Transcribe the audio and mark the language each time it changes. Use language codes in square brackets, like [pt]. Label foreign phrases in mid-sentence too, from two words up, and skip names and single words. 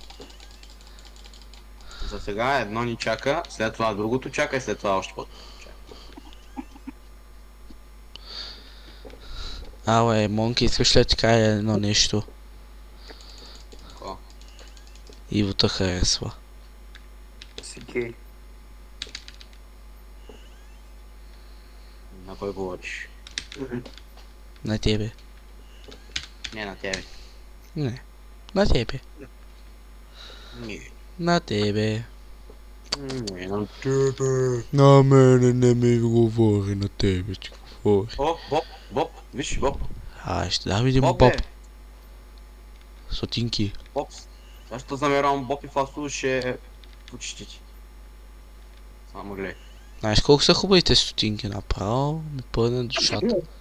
[bg] За сега едно ни чака, след това другото чака и след това още по-другото чака. Монки, искаш ли да ти кажа едно нещо? Какво? Иво те харесва. Си гей. На кой говориш? На тебе. Не на тебе. Не. На тебе. Не. На тебе. Не на тебе. На мене не ми говори, на тебе ти говори. Боб, виж Боб. Ще дам един Боб. Сотинки. Боб. Защо замерам Боб и фасул ще почти ти. Само гледай. Знаеш колко са хубавите стотинки, направо ми пълне душата.